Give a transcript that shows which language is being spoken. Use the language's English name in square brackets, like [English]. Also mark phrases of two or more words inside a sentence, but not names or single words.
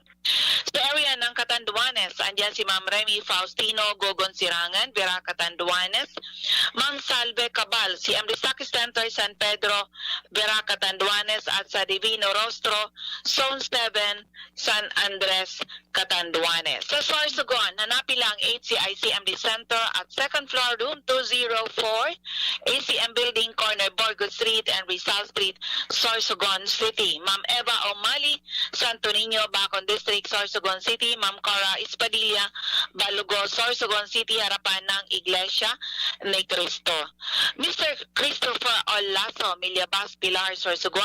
[Filipino] Sa area ng Catanduanes, andyan si Ma'am Remy Faustino Gogon Sirangan, Vera Catanduanes, Ma'am Salve Cabal, CMD Sakis Center, San Pedro, Vera Catanduanes, at sa Divino Rostro, Zone 7, San Andres, Catanduanes. Sa Sorsogon, hanapin lang HCI CMD Center at [English] second floor, room 204, [Filipino] ACM Building, corner Borgo Good Street and Rizal Street, Sorsogon City. Ma'am Eva O'Malley, Santo Niño, Bacon District, Sorsogon City. Ma'am Cora Espadilla, Balugo, Sorsogon City, harapan ng Iglesia ni Cristo. Mr. Christopher Olaso, Millabas, Pilar, Sorsogon.